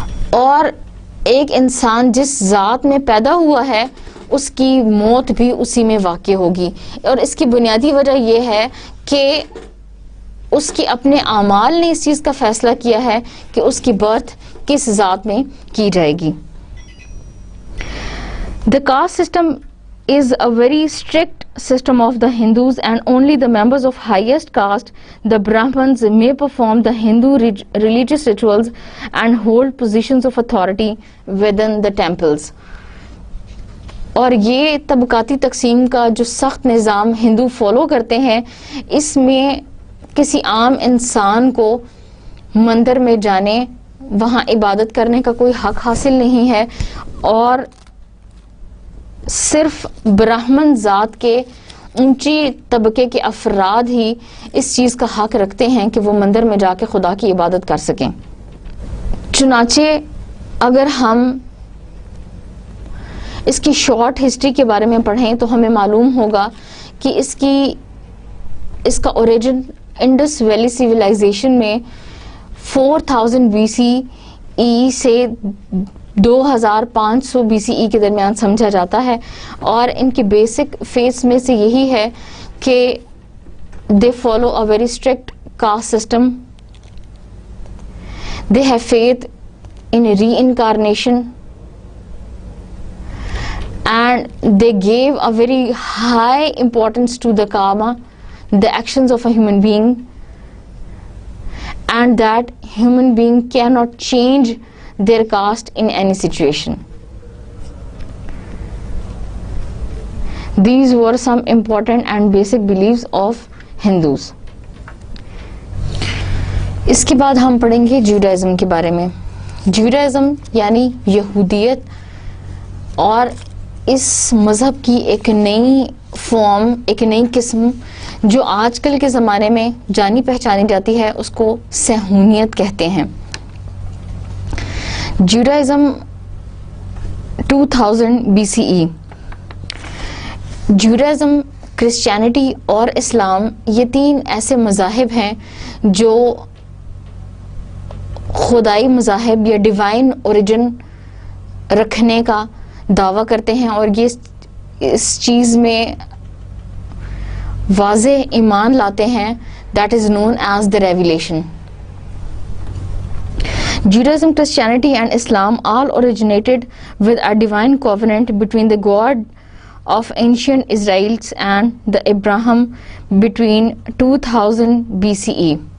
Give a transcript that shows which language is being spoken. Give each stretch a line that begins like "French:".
Urdu: اور ایک انسان جس ذات میں پیدا ہوا ہے اس کی موت بھی اسی میں واقع ہوگی, اور اس کی بنیادی وجہ یہ ہے کہ اس کی اپنے اعمال نے اس چیز کا فیصلہ کیا ہے کہ اس کی برتھ کس ذات میں کی جائے گی.
English: The caste system is a very strict system of the Hindus, and only the members of highest caste, the Brahmins, may perform the Hindu religious rituals and hold positions of authority within the temples.
Urdu: اور یہ طبقاتی تقسیم کا جو سخت نظام ہندو follow کرتے ہیں, اس میں کسی عام انسان کو مندر میں جانے, وہاں عبادت کرنے کا کوئی حق حاصل نہیں ہے, اور صرف براہمن ذات کے اونچی طبقے کے افراد ہی اس چیز کا حق رکھتے ہیں کہ وہ مندر میں جا کے خدا کی عبادت کر سکیں. چنانچہ اگر ہم اس کی شارٹ ہسٹری کے بارے میں پڑھیں تو ہمیں معلوم ہوگا کہ اس کا اوریجن انڈس ویلی سیویلائزیشن میں 4000 BCE سے 2500 BCE کے درمیان سمجھا جاتا ہے, اور ان کی بیسک فیس میں سے یہی ہے کہ
English: they follow a very strict caste system, they have faith in reincarnation, and they gave a very high importance to the karma, the actions of a human being, and that human being cannot change their caste in any situation. These were some important and basic beliefs of Hindus.
Urdu: اس کے بعد ہم پڑھیں گے Judaism کے بارے میں. Judaism یعنی یہودیت, اور اس مذہب کی ایک نئی فارم, ایک نئی قسم جو آج کل کے زمانے میں جانی پہچانی جاتی ہے, اس کو صہیونیت کہتے ہیں. Judaism 2000 BCE. جوڈائزم, کرسچینٹی اور اسلام, یہ 3 ایسے مذاہب ہیں جو خدائی مذاہب یا ڈیوائن اوریجن رکھنے کا دعویٰ کرتے ہیں، اور یہ اس چیز میں واضح ایمان لاتے ہیں،
English: that is known as the revelation. Judaism, Christianity and Islam all originated with a divine covenant between the God of ancient Israelites and the Abraham between 2000 BCE.